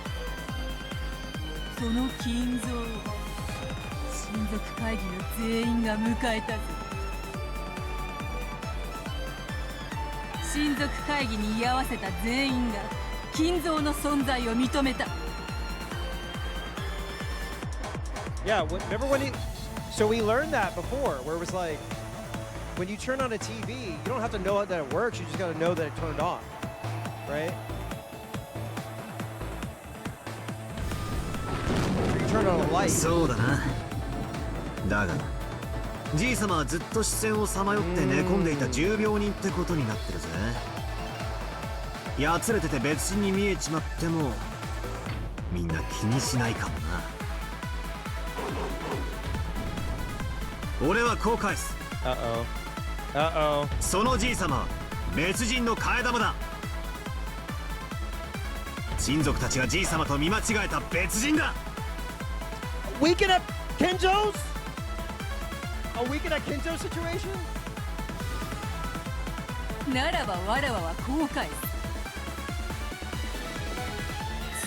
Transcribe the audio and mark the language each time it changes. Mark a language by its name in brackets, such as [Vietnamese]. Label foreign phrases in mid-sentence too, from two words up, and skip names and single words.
[Japanese] その金蔵を親族会議の全員が迎えたぞ。親族会議に居合わせた全員が金蔵の存在を認めた。 [English] Yeah, remember when he... So we learned that before, where it was like, when you turn on a TV, you don't have to know that it works, you just gotta know that it turned on, right? Or you turn on a light. [Japanese] そうだな。だがじい様はずっと視線をさまよって寝込んでいた重病人ってことになってるぜ。やつれてて別人に見えちまってもみんな気にしないかもな。俺はこう返す。そのじい様は別人の替え玉だ。親族たちがじい様と見間違えた別人だ。 [English] Weekend at Kenjo's? A weekend at Kenjo's situation? [Japanese] ならばわらわはこう返す。